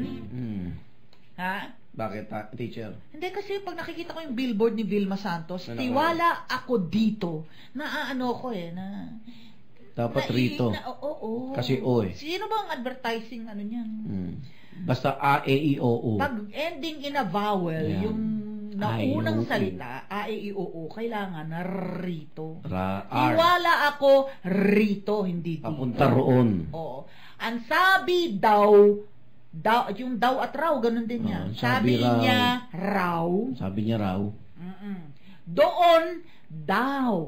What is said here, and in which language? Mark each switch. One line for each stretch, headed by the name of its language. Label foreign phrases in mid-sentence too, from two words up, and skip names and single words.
Filipino: Ha? Bakit, teacher? Hindi kasi pag nakikita ko yung billboard ni Vilma Santos, Ano tiwala ako dito. Naano ko na Dapat rito. Oo. Kasi o eh. Sino ba ang advertising niyan? Basta A, E, I, O, U. Pag
English: ending in a vowel,
Filipino: Ayan. yung naunang A, E, I, O, U. salita, A, E, I, O, U, kailangan na rito. R. Tiwala ako rito, hindi dito. Papunta roon. Oo. Ang sabi daw, yung daw at raw, ganun din niya. Oo, sabi sabi niya raw. Sabi niya raw. Doon daw.